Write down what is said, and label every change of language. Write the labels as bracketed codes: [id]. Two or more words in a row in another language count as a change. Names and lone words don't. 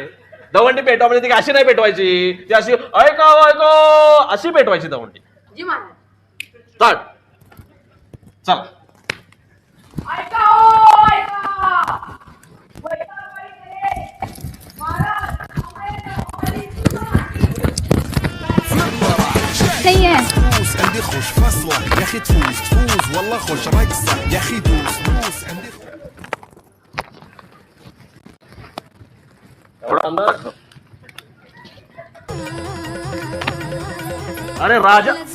[mr] दवंडी पेटवा म्हणजे ती अशी नाही पेटवायची, ती अशी ऐका ऐका अशी पेटवायची दवंडी. जी महाराज. स्टार्ट. चला. ऐका ओ ऐका. नाहीये. [ar] فوز عندي خوش فصلة يا اخي تفوز تفوز والله خوش رقصة يا اخي دوس دوس عندي [mr] अरे राजा